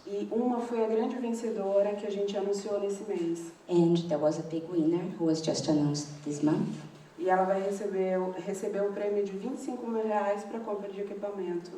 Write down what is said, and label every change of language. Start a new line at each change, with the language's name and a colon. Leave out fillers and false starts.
Portuguese: E uma foi a grande vencedora que a gente anunciou nesse mês.
English: And there was a big winner who was just announced this month.
Portuguese: E ela vai receber um prêmio de R$25.000 para compra de equipamento.